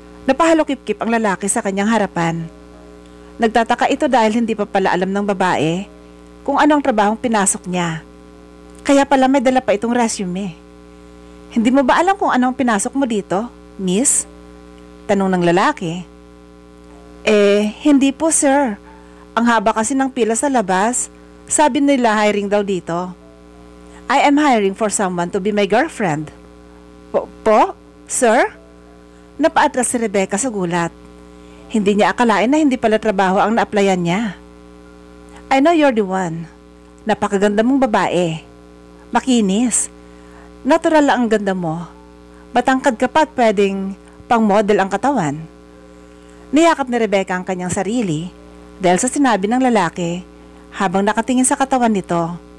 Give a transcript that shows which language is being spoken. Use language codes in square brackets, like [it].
[tl] Napahalokip-kip ang lalaki sa kanyang harapan. Nagtataka ito dahil hindi pa pala alam ng babae kung anong trabahong pinasok niya. Kaya pala may dala pa itong resume. Hindi mo ba alam kung anong pinasok mo dito, miss? Tanong ng lalaki. Hindi po, sir. Ang haba kasi ng pila sa labas. Sabi nila hiring daw dito. [en] I am hiring for someone to be my girlfriend. [tl] Po? Sir? Napaatras si Rebecca sa gulat. Hindi niya akalain na hindi pala trabaho ang na-applyan niya. [en] I know you're the one. [tl] Napakaganda mong babae. Makinis. Natural lang ang ganda mo. Matangkad ka pa at pwedeng pang-model ang katawan. Niyakap ni Rebecca ang kanyang sarili dahil sa sinabi ng lalaki habang nakatingin sa katawan nito.